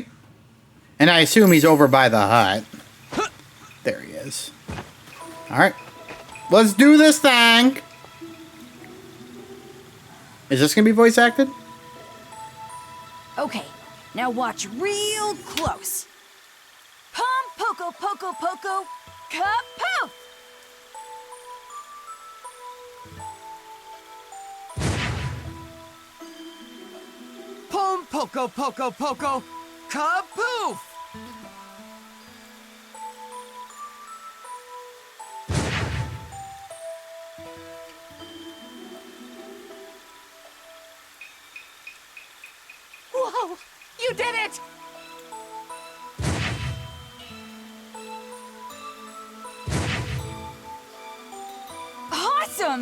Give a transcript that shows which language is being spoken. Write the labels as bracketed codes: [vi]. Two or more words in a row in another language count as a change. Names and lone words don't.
[en] And I assume he's over by the hut. There he is. Alright. Let's do this thing! Is this gonna be voice acted? Okay, now watch real close. Pom poko poko poko, kapoof! Pom poko poko poko, kapoof! Whoa! You did it! Awesome!